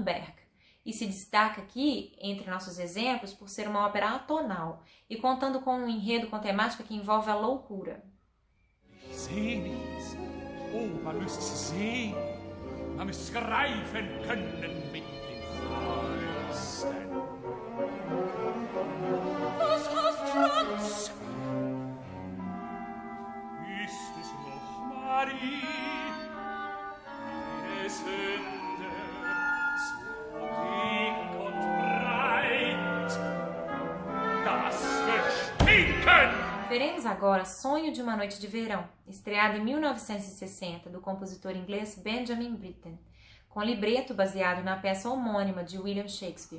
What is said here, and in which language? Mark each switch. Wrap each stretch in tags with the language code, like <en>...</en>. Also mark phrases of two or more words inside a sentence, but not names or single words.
<pt>Berg e se destaca aqui, entre nossos exemplos, por ser uma ópera atonal e contando com um enredo com temática que envolve a loucura.</pt> <de>Sehens, oh, man müsste sehen, man müsste greifen können mit den Fäusten. Was hast Franz? Ist es noch Marie? Ihre Sünde, so dick und breit, das Gestinken!</de> <pt>Veremos agora Sonho de uma Noite de Verão, estreado em 1960 do compositor inglês Benjamin Britten, com libreto baseado na peça homônima de William Shakespeare.</pt>